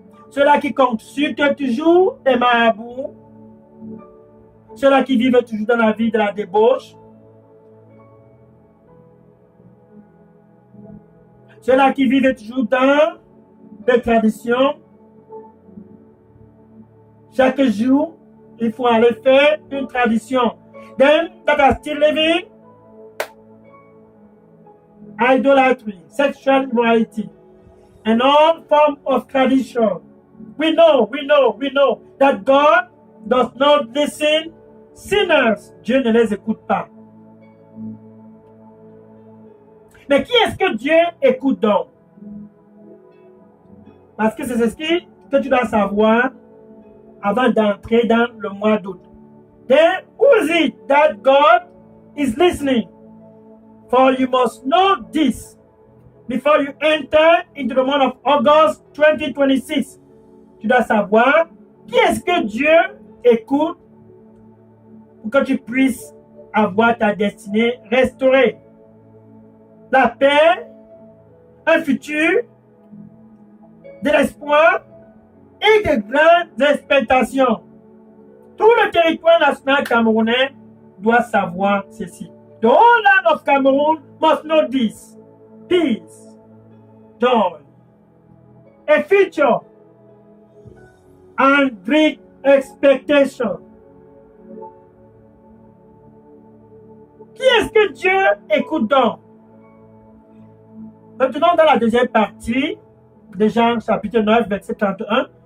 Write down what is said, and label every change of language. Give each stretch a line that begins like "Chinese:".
French: Ceux-là qui consultent toujours des marabouts, ceux-là qui vivent toujours dans la vie de la débauche, ceux-là qui vivent toujours dans les traditions. Chaque jour, il faut aller faire une tradition.
English: Them that are still living idolatry, sexual immorality, and all form of tradition. We know that God does not listen sinners.
French: Dieu ne les écoute pas. Mais qui est-ce que Dieu écoute donc? Parce que c'est ce que tu dois savoir avant d'entrer dans le mois d'août.
English: Then who is it that God is listening? For you must know this before you enter into the month of August 2026.
French: Tu dois savoir qui est-ce que Dieu écoute pour que tu puisses avoir ta destinée restaurée. La paix, un futur, de l'espoir et de grandes expectations. Tout le territoire national camerounais doit savoir ceci.
English: The whole land of Cameroon must know this. Peace, joy, a future, and great expectation.
French: Qui est-ce que Dieu écoute donc? Maintenant, dans la deuxième partie, de Jean chapitre 9, verset 31.